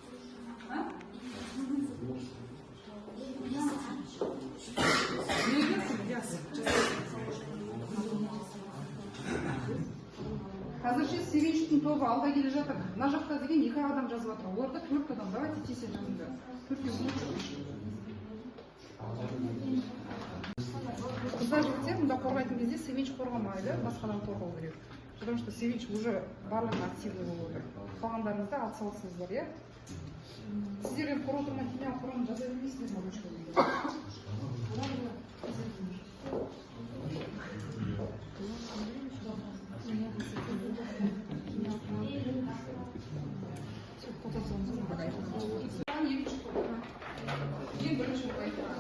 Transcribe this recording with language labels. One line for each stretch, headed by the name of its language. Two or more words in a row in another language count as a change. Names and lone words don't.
Kazakh: Қазірше Sevinç'тің тобы алға келе жатыр. Мына жақта деген 2 адам жазып жатыр. Оларда 4 адам. Давайте тесе жазыңдар. 4 қыздар жігіттер мұнда қорғайтын кезде Sevinç қорғамайды, басқадан қорғау керек.
Russian: Потому что
Kazakh: Sevinç уже барлығы активный болып отыр. Қалғандарыңызда атсалысыңыздар, иә? Сіздерге қор отырмай химиялық құрамын жаза бермейсіздер ме? Ең бірінші айтқан.